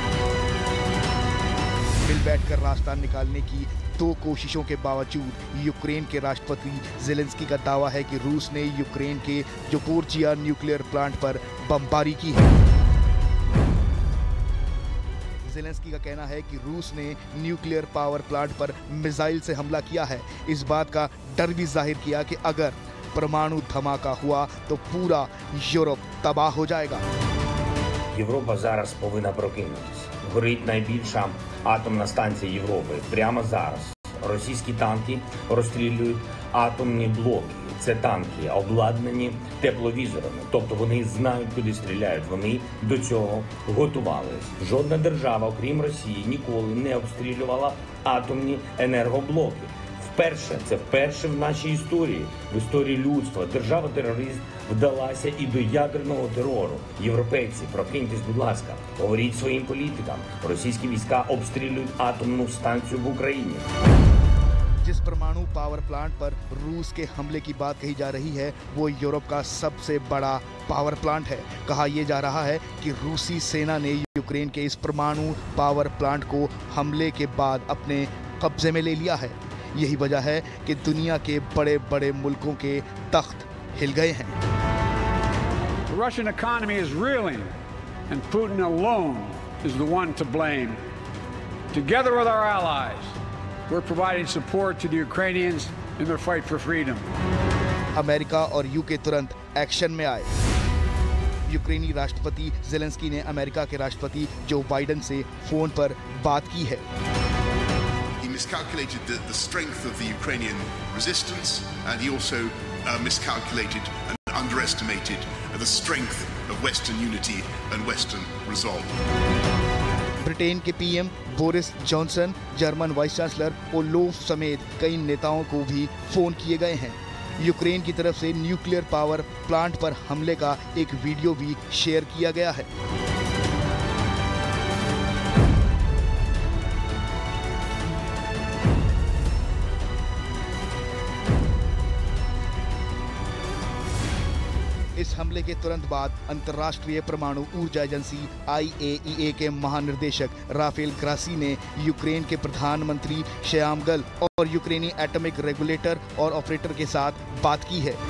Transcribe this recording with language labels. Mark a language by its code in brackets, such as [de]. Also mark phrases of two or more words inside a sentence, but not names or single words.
[hi] मिल बैठकर रास्ता निकालने की दो कोशिशों के बावजूद यूक्रेन के राष्ट्रपति ज़ेलेंस्की का दावा है कि रूस ने यूक्रेन के ज़पोरिज़िया [en] nuclear plant [hi] पर बमबारी की है। ज़ेलेंस्की का कहना है कि रूस ने [en] nuclear power plant [hi] पर मिसाइल से हमला किया है। इस बात का डर भी जाहिर किया कि अगर परमाणु धमाका हुआ तो पूरा यूरोप तबाह हो जाएगा। [uk] Європа зараз повинна прокинутися. Горить найбільша атомна станція Європи. Прямо зараз російські танки розстрілюють атомні блоки. Це танки обладнані тепловізорами. Тобто вони знають, куди стріляють. Вони до цього готувалися. Жодна держава, окрім Росії, ніколи не обстрілювала атомні енергоблоки. Вперше в нашій історії, в історії людства, держава-терорист вдалася і до ядерного терору. Європейці, прокиньтесь, будь ласка, говоріть своїм політикам. Російські війська обстрілюють атомну станцію в Україні. [hi] जिस परमाणु [en] power plant [hi] पर रूस के हमले की बात कही जा रही है, वो यूरोप का सबसे बड़ा [en] power plant [hi] है। कहा यह जा रहा है कि रूसी सेना ने यूक्रेन के इस परमाणु [en] power plant [hi] को हमले के बाद अपने कब्जे में ले लिया है। यही वजह है कि दुनिया के बड़े बड़े मुल्कों के तख्त हिल गए हैं। [en] The Russian economy is reeling, and Putin alone is the one to blame. Together with our allies, we're providing support to the Ukrainians in their fight for freedom. [hi] अमेरिका और यूके तुरंत एक्शन में आए। यूक्रेनी राष्ट्रपति ज़ेलेंस्की ने अमेरिका के राष्ट्रपति जो बाइडेन से फोन पर बात की है। [en] He miscalculated the strength of the Ukrainian resistance, and he also miscalculated and underestimated the strength of Western unity and Western resolve. [hi] ब्रिटेन के पीएम बोरिस जॉनसन, जर्मन [en] vice chancellor [hi] ओलोफ समेत कई नेताओं को भी फोन किए गए हैं। यूक्रेन की तरफ से [en] nuclear power plant [hi] पर हमले का एक वीडियो भी शेयर किया गया है। इस हमले के तुरंत बाद अंतर्राष्ट्रीय परमाणु ऊर्जा एजेंसी IAEA के महानिर्देशक राफेल ग्रासी ने यूक्रेन के प्रधानमंत्री श्यामगल और यूक्रेनी [en] atomic regulator [hi] और ऑपरेटर के साथ बात की है।